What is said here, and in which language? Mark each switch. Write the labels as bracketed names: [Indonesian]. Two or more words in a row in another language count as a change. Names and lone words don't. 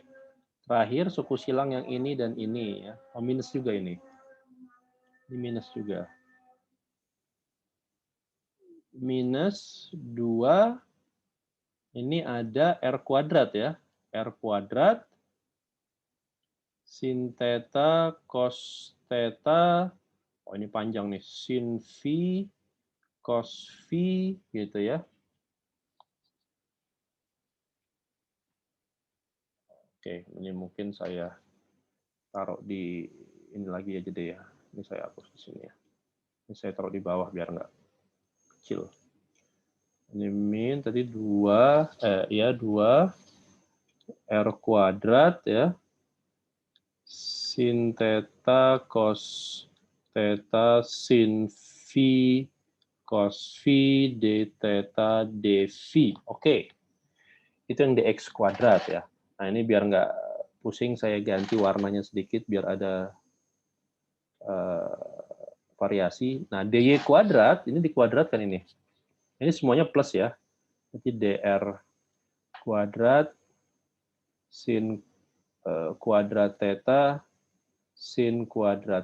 [Indonesian] Terakhir suku silang yang ini dan ini ya. Oh, minus juga ini. Ini minus juga. Minus 2 ini ada R kuadrat ya. R kuadrat sin theta cos theta. Oh, ini panjang nih. Sin V cos V gitu ya. Oke, ini mungkin saya taruh di ini lagi aja deh ya. Ini saya hapus di sini ya. Ini saya taruh di bawah biar nggak kecil. Ini min tadi 2 R kuadrat ya. Sin theta cos theta sin V cos V d theta dV. Oke. Itu yang dx kuadrat ya. Nah, ini biar nggak pusing saya ganti warnanya sedikit biar ada variasi. Nah, dy kuadrat ini dikuadratkan ini. Ini semuanya plus ya. Jadi dr kuadrat sin kuadrat theta sin kuadrat